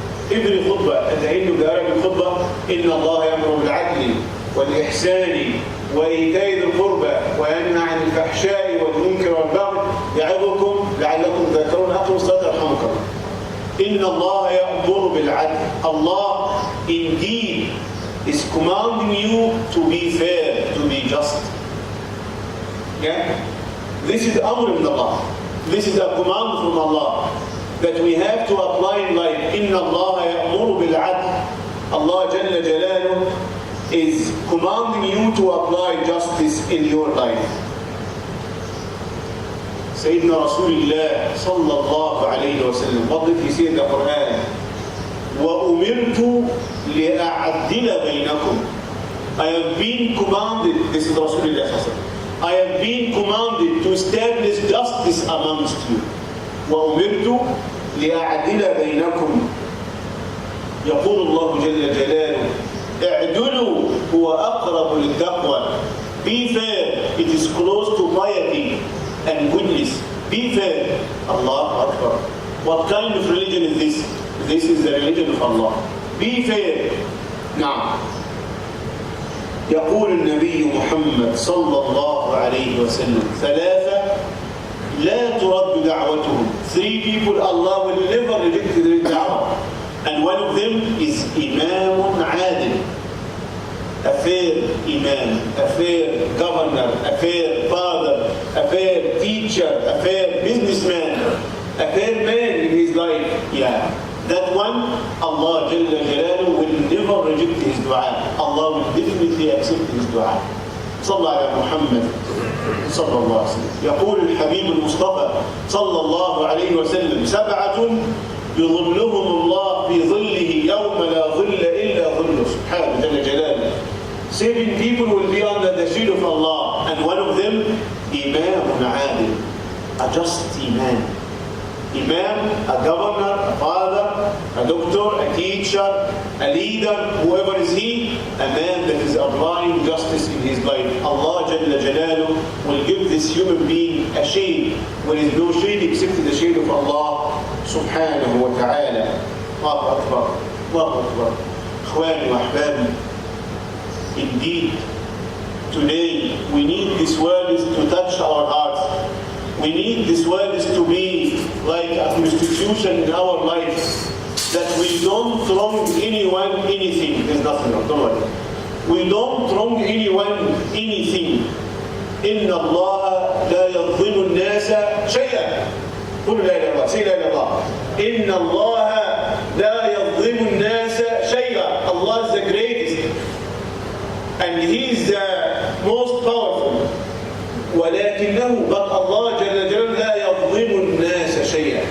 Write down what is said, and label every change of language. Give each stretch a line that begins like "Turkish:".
English: Every khutbah, at the end of the Arabic khutbah,
Arabic: إن الله يأمر بالعدل والإحسان وإيتاء ذي القربى وينهى عن الفحشاء والمنكر والبغي يعظكم لعلكم تذكرون. أقيموا الصلاة يرحمكم. إن الله يأمر بالعدل.
English: Allah indeed is commanding you to be fair, to be just. Yeah? This is
Arabic: Amr min Allah.
English: This is a command from Allah that we have to apply in life.
Arabic: Inna Allah ya'muru bil 'adl.
English: Allah Jalla Jalaluhu is commanding you to apply justice in your life. Sayyidina Rasulullah sallallahu alayhi wa sallam, what did he say in the Quran?
Arabic: وَأُمِرْتُ لِأَعْدِلَ بَيْنَكُمْ.
English: I have been commanded, this is Rasulullah sallallahu alayhi wa sallam, I have been commanded to establish justice amongst you.
Arabic: وَأُمِرْتُ لِأَعْدِلَ بَيْنَكُمْ. يقول الله جل جلاله اعدلوا هو أقرب للتقوى.
English: Be fair, it is close to piety and goodness. Be fair. Allah Akbar. What kind of religion is this? This is the religion of Allah. Be fair. نعم.
Arabic: يقول النبي محمد صلى الله عليه وسلم ثلاثة لا ترد دعوتهم.
English: 3 people Allah will never reject their da'wah. And one of them is
Arabic: إمام عادل.
English: A fair imam, a fair governor, a fair father, a fair teacher, a fair businessman, a fair man in his life. Yeah. That one, Allah Jalla Jalaluhu will never reject his dua. Allah will definitely accept his dua.
Arabic: صلى على محمد صلى الله عليه وسلم. يقول الحبيب المصطفى صلى الله عليه وسلم 7 يظلهم الله في ظله يوم لا ظل إلا ظله سبحانه جل جلاله.
English: 7 people will be under the shade of Allah, and one of them, Imam Adil, a just Imam. Imam, a governor, a father, a doctor, a teacher, a leader, whoever is he, a man that is applying justice in his life. Allah Jalla Jalaluhu will give this human being a shade, where there is no shade except the shade of Allah Subhanahu wa Ta'ala. Allahu Akbar, Allahu Akbar.
Arabic: Ikhwani wa ahbabi,
English: indeed, today we need these words to touch our hearts. We need these words to be like a constitution in our lives, that we don't wrong anyone anything. There's nothing wrong, don't worry. We don't wrong anyone anything.
Arabic: إن الله لا يظلم الناس شيئا. قل لا إله إلا الله.
English: Say
Arabic: لا إله إلا الله. إن الله لا يظلم الناس شيئا.
English: Allah is the greatest, and He is the most powerful.
Arabic: ولكنه
English: but
Arabic: Allah جل جلاله لا يظلم الناس شيئا.